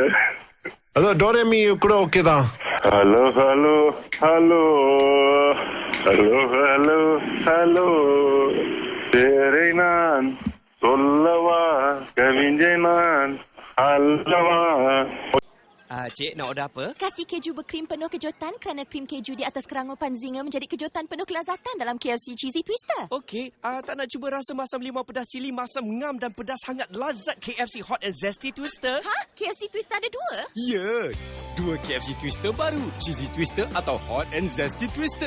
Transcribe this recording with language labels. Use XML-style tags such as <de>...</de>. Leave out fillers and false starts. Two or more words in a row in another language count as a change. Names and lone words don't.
<ta>அதோ டோரேமி கூட ஓகே தான்.</ta> <en>hello hello hello hello hello hello</en> <ta>தேரை நான் சொல்லவா, கவிஞை நான் அல்லவா.</ta> <ms>Cik, nak order apa? Kasih keju berkrim penuh kejutan kerana krim keju di atas kerangupan Zinger menjadi kejutan penuh kelazatan dalam KFC Cheesy Twister. Okey, tak nak cuba rasa masam limau pedas cili, masam ngam dan pedas hangat lazat KFC Hot and Zesty Twister? Ha? KFC Twister ada 2? Ya, 2 KFC Twister baru, Cheesy Twister atau Hot and Zesty Twister.</ms>